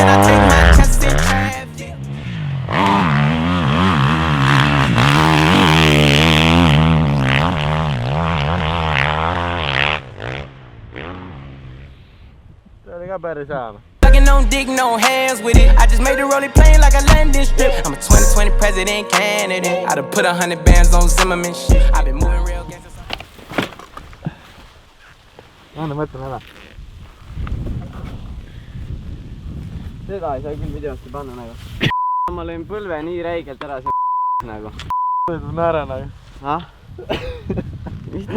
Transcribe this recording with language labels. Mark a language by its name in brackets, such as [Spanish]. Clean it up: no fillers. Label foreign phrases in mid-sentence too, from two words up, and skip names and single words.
[English] I take my chances in traffic. Sucking on dick, no hands with it. I just made the rolling plane like a landing strip. I'm a 2020 president candidate. I done put 100 bands on Zimmerman shit. I've been moving real gangsta. [Estonian] Anna mõtlen ära. Seda ei saa küll videosti panna nagu. Ma lõin põlve nii räigelt ära see nagu. Mõtlen ära nagu. Ah? Mida